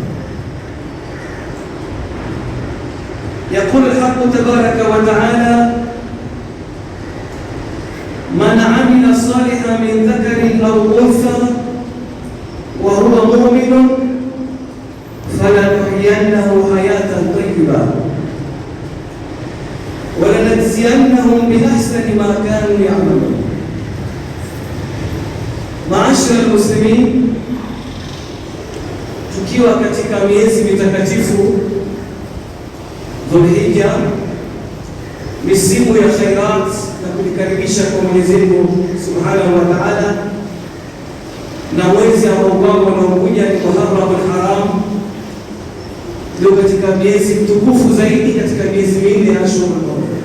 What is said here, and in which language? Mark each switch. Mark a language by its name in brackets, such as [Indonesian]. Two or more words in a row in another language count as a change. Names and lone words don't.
[Arabic] يقول الحق تبارك وتعالى: من عمل صالحا من ذكر أو أنثى وهو مؤمن فلنحيينه حياة طيبة ولنجزينهم بأحسن ما كانوا يعملون. معاشر المسلمين, [Swahili] tukiwa katika miezi mitakatifu Dhulhijja, misimu ya khairat na kulikaribisha kwa Mwenyezi Mungu [Arabic] سبحانه وتعالى, [Swahili] na mwezi ambao unaokuja ni Muharram al-Haram, ndio katika miezi mtukufu zaidi katika miezi minne ya Ashura.